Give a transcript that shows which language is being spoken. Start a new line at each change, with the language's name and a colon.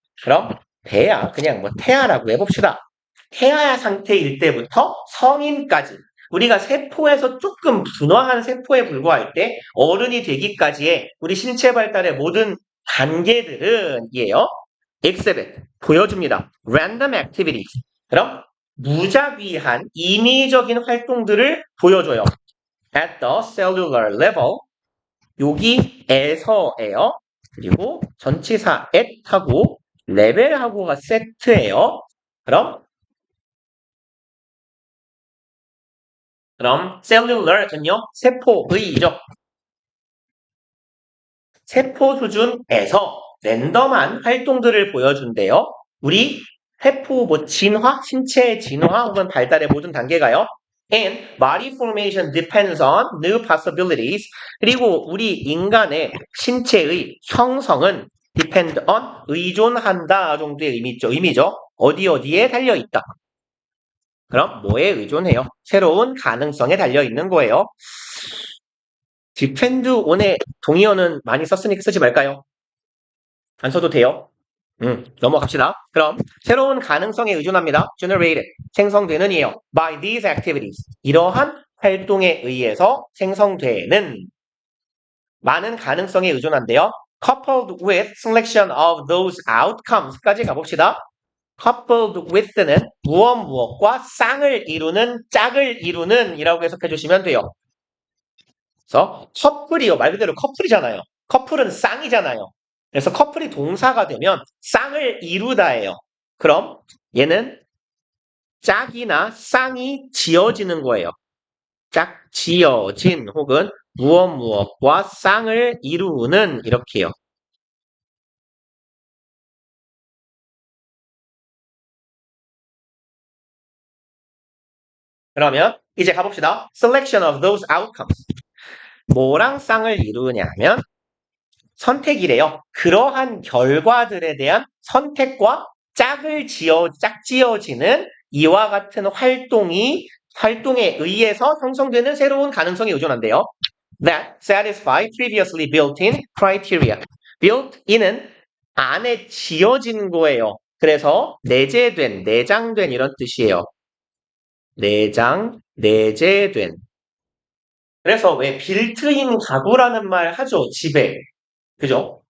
Korean: 그럼 배아 그냥 뭐 태아라고 해봅시다. 태아 상태일 때부터 성인까지 우리가 세포에서 조금 분화한 세포에 불과할 때 어른이 되기까지의 우리 신체 발달의 모든 단계들은 이에요.
English: exhibit
Korean: 보여줍니다.
English: random activities
Korean: 그럼 무작위한 임의적인 활동들을 보여줘요.
English: at the cellular level
Korean: 여기에서예요. 그리고 전치사 at하고 레벨하고가 세트예요. 그럼 cellular는요. 세포의죠. 세포 수준에서 랜덤한 활동들을 보여준대요. 우리 세포 진화, 신체 진화 혹은 발달의 모든 단계가요.
English: And body formation depends on new possibilities.
Korean: 그리고 우리 인간의 신체의 형성은
English: depend on
Korean: 의존한다 정도의 의미죠. 어디에 달려있다. 그럼 뭐에 의존해요? 새로운 가능성에 달려있는 거예요. depend on의 동의어는 많이 썼으니까 쓰지 말까요? 안 써도 돼요. 넘어갑시다. 그럼 새로운 가능성에 의존합니다.
English: generated,
Korean: 생성되는 이에요.
English: by these activities,
Korean: 이러한 활동에 의해서 생성되는 많은 가능성에 의존한대요.
English: coupled with selection of those outcomes까지
Korean: 가봅시다.
English: coupled with
Korean: 는 무엇과 쌍을 이루는 짝을 이루는 이라고 해석해 주시면 돼요. 그래서 커플이요. 말 그대로 커플이잖아요. 커플은 쌍이잖아요. 그래서 커플이 동사가 되면 쌍을 이루다예요. 그럼 얘는 짝이나 쌍이 지어지는 거예요. 짝 지어진 혹은 무엇과 쌍을 이루는 이렇게요. 그러면 이제 가봅시다.
English: Selection of those outcomes.
Korean: 뭐랑 쌍을 이루냐면 선택이래요. 그러한 결과들에 대한 선택과 짝지어지는 이와 같은 활동에 의해서 형성되는 새로운 가능성에 의존한대요.
English: That satisfy previously built-in criteria.
Korean: built-in은 안에 지어진 거예요. 그래서 내장된 이런 뜻이에요. 내재된. 그래서 왜 빌트인 가구라는 말 하죠, 집에. 그죠?